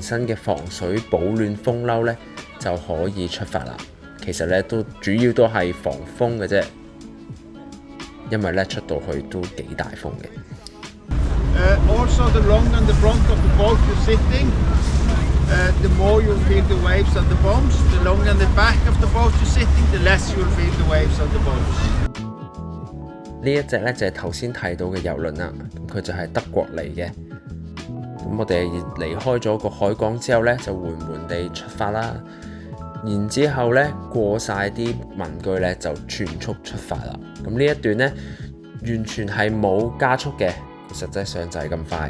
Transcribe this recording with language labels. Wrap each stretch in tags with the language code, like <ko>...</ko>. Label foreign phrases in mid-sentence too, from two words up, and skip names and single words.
<yue>身嘅防水保暖風褸咧，就可以出發啦。其實咧都主要都係防風嘅啫，因為咧出到去都幾大風嘅。</yue> <en>Also the longer the front of the boat you're sitting, the more you'll feel the waves on the bumps. The longer the back of the boat you're sitting, the less you'll feel the waves on the bumps.</en> <yue>呢一隻咧就係頭先睇到嘅郵輪啦，咁佢就係德國嚟嘅。咁咁我哋離開咗個海港之後呢，就緩緩地出發啦。然之後呢，過晒啲民居呢，就全速出發啦。咁呢一段呢，完全係冇加速嘅，實際上就係咁快。</yue>